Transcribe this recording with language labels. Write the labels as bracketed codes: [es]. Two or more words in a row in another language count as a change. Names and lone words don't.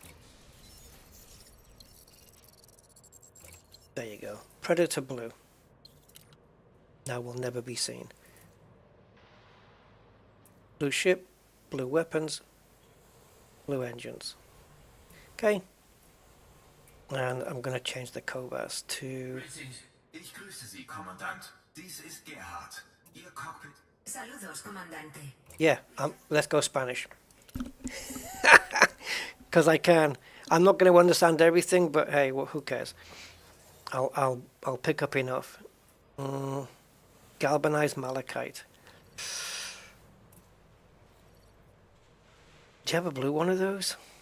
[en] There you go. Predator blue. Now will never be seen. Blue ship, blue weapons, blue engines. Okay, and I'm going to change the COVAS to... [de] Ich grüße Sie, Kommandant. Dies ist Gerhard. Ihr Cockpit... [es] Saludos, comandante. [en] Yeah, let's go Spanish. Because I can. I'm not going to understand everything, but hey, well, who cares? I'll pick up enough. Galvanized malachite. Do you have a blue one of those?